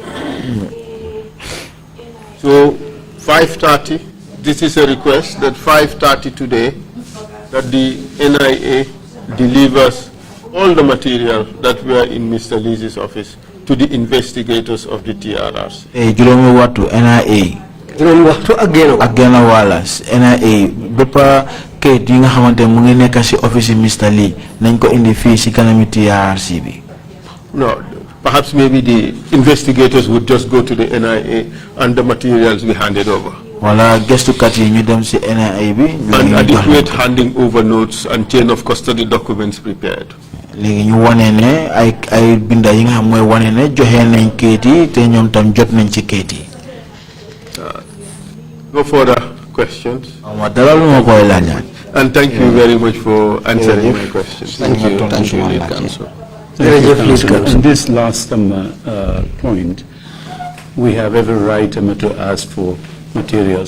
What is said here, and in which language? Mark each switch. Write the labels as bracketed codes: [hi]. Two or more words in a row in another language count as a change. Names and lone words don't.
[en] So 5:30, this is a request that 5:30 today, that the NIA delivers all the material that were in Mr. Lee's office to the investigators of the TRRC. NIA. [wo] NIA bepa kayit yi nga xamante mu ngi nekk ci office Mr. Lee nañ ko indi fii ci kanami TRC bi. [en] No, perhaps maybe the investigators would just go to the NIA and the materials be handed over. [wo] Wala gestukat yi ñu dem ci NIA bi. [en] And adequate handing over notes and chain of custody documents prepared. [wo] Léegi ñu wane ne ay binda yi nga xam mooy wane ne joxe nañ kayit yi te ñoom tam jot nañ ci kayit yi. [en] No further questions. And thank you very much for answering my questions. Thank you, Lead Counsel. On this last point, we have every right to ask for material.